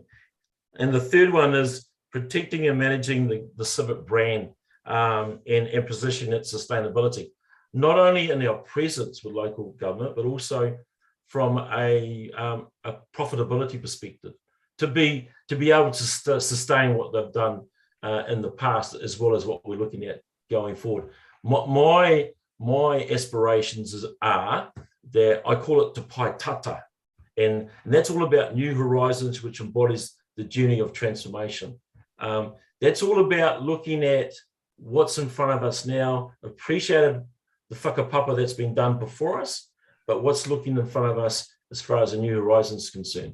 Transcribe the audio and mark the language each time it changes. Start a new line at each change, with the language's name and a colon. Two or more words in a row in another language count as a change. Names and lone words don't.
English: And the third one is protecting and managing the Civic brand and positioning its sustainability, not only in our presence with local government, but also from a profitability perspective, to be able to sustain what they've done in the past, as well as what we're looking at going forward. My aspirations are that I call it
Māori: te pai tata,
English: and that's all about new horizons, which embodies the journey of transformation. That's all about looking at what's in front of us now, appreciated the whakapapa that's been done before us, but what's looking in front of us as far as a new horizon is concerned.